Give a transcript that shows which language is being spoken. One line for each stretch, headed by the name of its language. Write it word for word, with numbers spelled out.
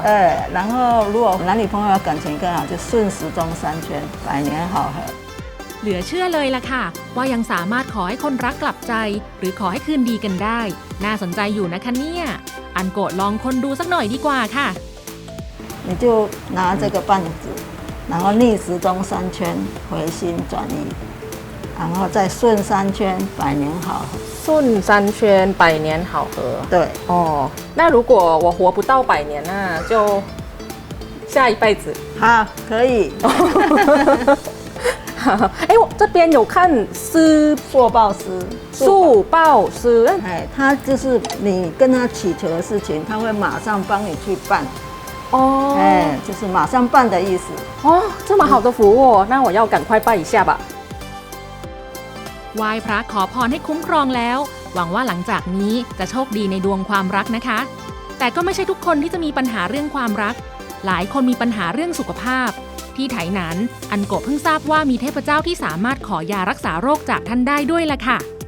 Chinese: 哎然后如果男女朋友感情更好就顺时钟三圈百年好合
Thai: เหลือเชื่อเลยล่ะค่ะว่ายังสามารถขอให้คนรักกลับใจหรือขอให้คืนดีกันได้น่าสนใจอยู่นะคะเนี่ยอันโกะลองคนดูสักหน่อยดีกว่าค่ะ
Chinese: 你就拿这个棒子然后逆时钟三圈回心转意然后再顺三圈百年好合顺三圈百年好合对哦那如果我活不到百年那就下一辈子好可以哎我这边有看素报诗素报诗哎他就是你跟他祈求的事情他会马上帮你去办哦哎就是马上办的意思哦这么好的服务、哦、那我要赶快拜一下吧
Thai: ไหว้พระขอพรให้คุ้มครองแล้วหวังว่าหลังจากนี้จะโชคดีในดวงความรักนะคะแต่ก็ไม่ใช่ทุกคนที่จะมีปัญหาเรื่องความรักหลายคนมีปัญหาเรื่องสุขภาพที่ไถหนานอันโกะเพิ่งทราบว่ามีเทพเจ้าที่สามารถขอยารักษาโรคจากท่านได้ด้วยล่ะค่ะ